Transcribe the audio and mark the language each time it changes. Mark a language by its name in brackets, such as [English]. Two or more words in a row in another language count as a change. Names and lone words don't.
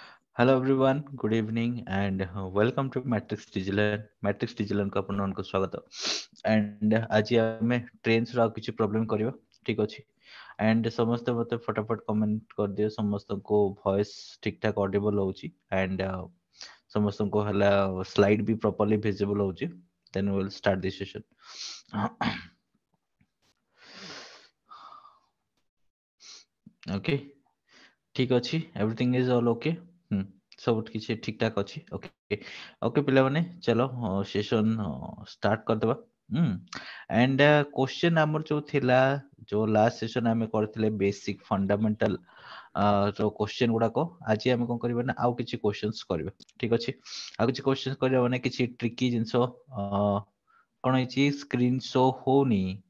[English] Hello everyone, good evening and welcome to Matrix Digital. [Odia] Matrix Digital को ଆପଣମାନଙ୍କୁ ସ୍ୱାଗତ and ଆଜି ଆମେ trains ର ଆଉ କିଛି problem କରିବା ଠିକ ଅଛି and ସମସ୍ତେ ମତେ ଫଟାଫଟ comment କରିଦିଅ ସମସ୍ତଙ୍କୁ voice ଠିକ ଠାକ audible ହଉଛି and ସମସ୍ତଙ୍କୁ ହେଲା slide ବି [English] properly visible [Odia] ହଉଛି [English] then we will start this session. Okay, [Odia] ଠିକ ଅଛି [English] everything is all okay. [Odia] ହୁଁ ସବୁ କିଛି ଠିକ ଠାକ ଅଛି [English] okay okay [Odia] ପିଲାମାନେ ଚାଲ [English] session start [Odia] କରିଦେବା ହୁଁ [English] and question [Odia] ଆମର ଯୋଉ ଥିଲା ଯୋଉ [English] last session [Odia] ଆମେ କରିଥିଲେ [English] basic fundamental [Odia] ଯୋଉ କ୍ୱେଶ୍ଚନ ଗୁଡାକ ଆଜି ଆମେ କଣ କରିବା ନା ଆଉ କିଛି କ୍ୱେଶ୍ଚନ୍ସ କରିବା ଠିକ ଅଛି ଆଉ କିଛି କ୍ୱେଶ୍ଚନ୍ସ କରିବା ମାନେ କିଛି ଟ୍ରିକି ଜିନିଷ କଣ ହେଇଛି [English] screen show [Odia] ହଉନି